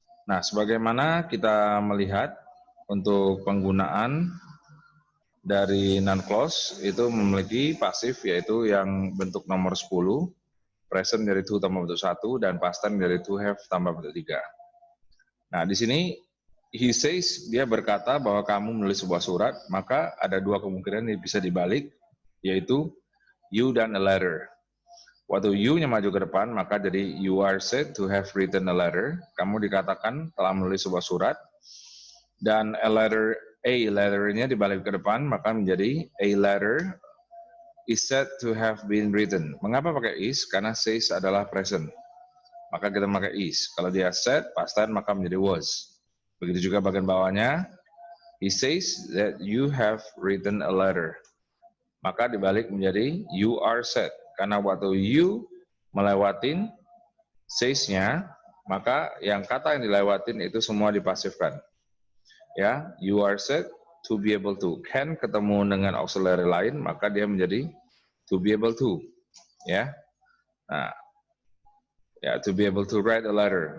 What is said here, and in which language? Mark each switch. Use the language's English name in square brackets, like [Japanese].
[Indonesian] Nah, sebagaimana kita melihat untuk penggunaan dari non-clause itu memiliki pasif yaitu yang bentuk nomor 10, present dari to tambah bentuk 1, dan past tense dari to have tambah bentuk 3. Nah, di sini [English] he says, [Indonesian] dia berkata bahwa kamu menulis sebuah surat, maka ada dua kemungkinan yang bisa dibalik, yaitu you dan a letter. Waktu you-nya maju ke depan, maka jadi [English] you are said to have written a letter. [Indonesian] Kamu dikatakan telah menulis sebuah surat. Dan a letter-nya dibalik ke depan, maka menjadi [English] a letter is said to have been written. [Indonesian] Mengapa pakai is? Karena says adalah present. Maka kita pakai is. Kalau dia said, past tense, maka menjadi was. Begitu juga bagian bawahnya, [English] he says that you have written a letter. [Indonesian] Maka dibalik menjadi [English] you are said. [Indonesian] Karena waktu you melewatin says-nya, maka yang kata yang dilewatin itu semua dipasifkan. [English] Ya, you are said to be able to. [Indonesian] Can ketemu dengan auxiliary lain, maka dia menjadi to be able to. Ya. [English] Nah, ya, to be able to write a letter.